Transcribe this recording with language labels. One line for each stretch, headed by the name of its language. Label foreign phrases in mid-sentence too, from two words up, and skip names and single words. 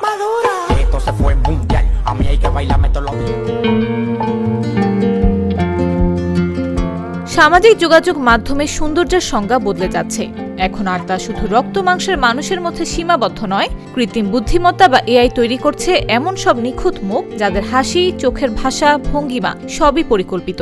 Spanish: Esto se fue mundial, a mí hay que bailarme todos los días.
Bangla: সামাজিক যোগাযোগ মাধ্যমে সৌন্দর্যের সংজ্ঞা বদলে যাচ্ছে। এখন আর তা শুধু রক্ত মাংসের মানুষের মধ্যে সীমাবদ্ধ নয়, কৃত্রিম বুদ্ধিমত্তা বা এআই তৈরি করছে এমন সব নিখুঁত মুখ যাদের হাসি, চোখের ভাষা, ভঙ্গিমা সবই পরিকল্পিত।